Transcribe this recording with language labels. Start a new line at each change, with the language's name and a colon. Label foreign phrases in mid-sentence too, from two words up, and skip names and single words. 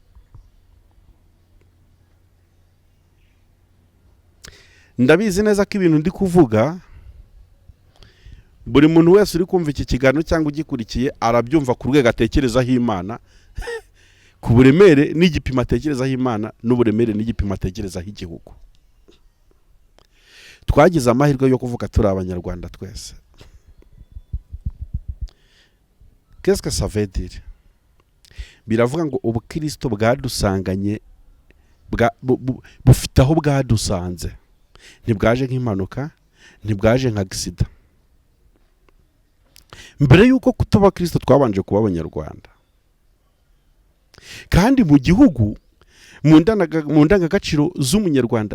Kinyarwanda: Ndabizi neza ko ibintu ndi kuvuga buri muntu wese uri kumva iki kiganiro cyangwa ugikurikiye arabyumva ku rwego atekerezaho Imana, ku buremere n'igipimo atekerezaho Imana n'uburemere n'igipimo atekerezaho igihugu. Twagize amahirwe yo kuvuga turi abanyarwanda twese.
French: Qu'est-ce que ça veut dire?
Kinyarwanda: Biravuga ngo ubukristo bwadusanganye bufite aho bwadusanze, ntibwaje nk'impanuka, ntibwaje nka accident. Mbere yuko kutuba Kristo twabanje kuba abanyarwanda, kandi mu gihugu mu ndangagaciro z'umunyarwanda.